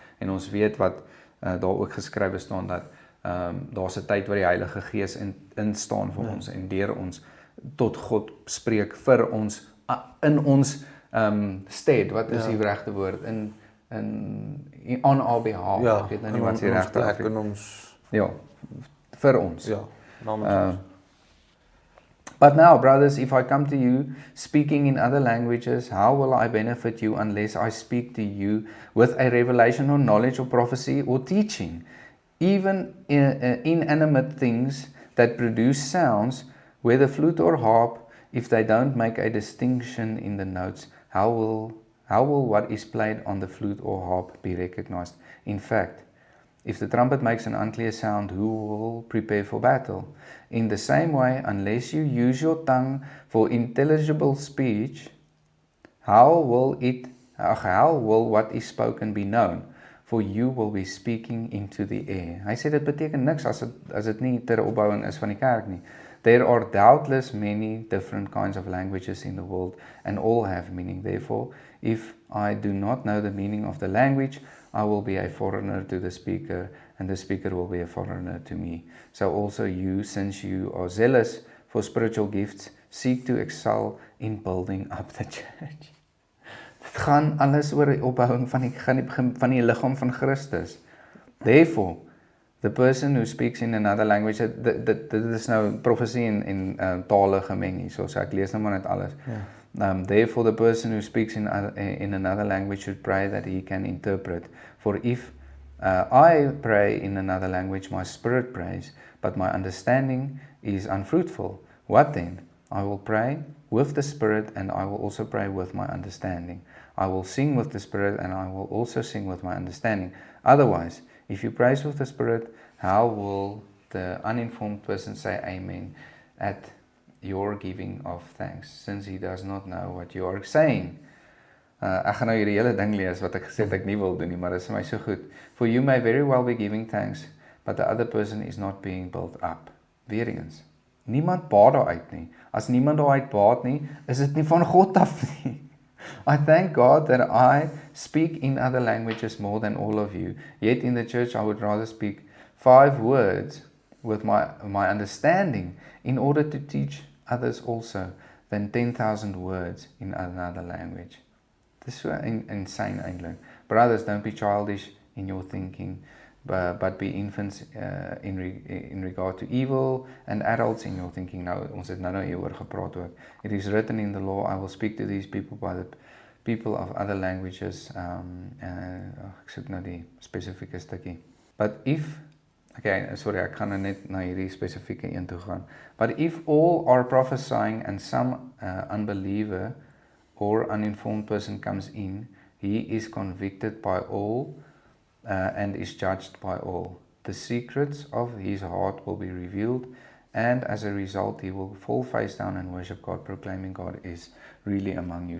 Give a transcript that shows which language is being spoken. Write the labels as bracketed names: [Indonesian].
[Afrikaans] En ons weet wat daar ook geskrywe staan dat daar's 'n tyd waar die Heilige Gees instaan vir ons en deur ons tot God spreek vir ons in ons stead. Wat is die regte woord? [English] On our behalf. [Afrikaans] Ek weet nou nie wat die regte woord is. Ja, vir ons. Ja, namens ons. [English] But now, brothers, if I come to you speaking in other languages, how will I benefit you unless I speak to you with a revelation or knowledge or prophecy or teaching? Even inanimate things that produce sounds, whether flute or harp, if they don't make a distinction in the notes, how will what is played on the flute or harp be recognized? In fact, If the trumpet makes an unclear sound, who will prepare for battle? In the same way, unless you use your tongue for intelligible speech, how will what is spoken be known? For you will be speaking into the air. [Afrikaans] Hy sê dit beteken niks as dit nie ter opbouing is van die kerk nie. [English] There are doubtless many different kinds of languages in the world, and all have meaning. Therefore, if I do not know the meaning of the language, I will be a foreigner to the speaker, and the speaker will be a foreigner to me. So also you, since you are zealous for spiritual gifts, seek to excel in building up the church. [Afrikaans] Dit gaan alles oor die opbouing van die liggaam van Christus. [English] Therefore, the person who speaks in another language, [Afrikaans] dit is nou profesie en tale gemeng hier, so ek lees nou maar net alles. [English] Therefore, the person who speaks in another language should pray that he can interpret. For if I pray in another language, my spirit prays, but my understanding is unfruitful. What then? I will pray with the spirit, and I will also pray with my understanding. I will sing with the spirit, and I will also sing with my understanding. Otherwise, if you praise with the spirit, how will the uninformed person say amen at your giving of thanks, since he does not know what you are saying? [Afrikaans] Ek gaan nou hierdie hele ding lees wat ek gesê het ek nie wil doen nie, maar dit is vir my so goed. [English] For you may very well be giving thanks, but the other person is not being built up. [Afrikaans] Weer eens, niemand baat daaruit nie. As niemand daaruit baat nie, is dit nie van God af nie. [English] I thank God that I speak in other languages more than all of you. Yet in the church I would rather speak 5 words with my understanding in order to teach others also than 10,000 words in another language. This is so insane [Afrikaans] eintlik. [English] Brothers, don't be childish in your thinking, but be infants in regard to evil, and adults in your thinking. [Afrikaans] Nou, ons het nou hieroor gepraat ook. [English] It is written in the law, I will speak to these people by the people of other languages. [Afrikaans] Ek soek nou die spesifieke stukkie. [English] But if, okay, sorry, [Afrikaans] ek gaan nou net na hierdie spesifieke een toe gaan. [English] But if all are prophesying and some unbeliever or uninformed person comes in, he is convicted by all and is judged by all. The secrets of his heart will be revealed, and as a result he will fall face down and worship God, proclaiming God is really among you.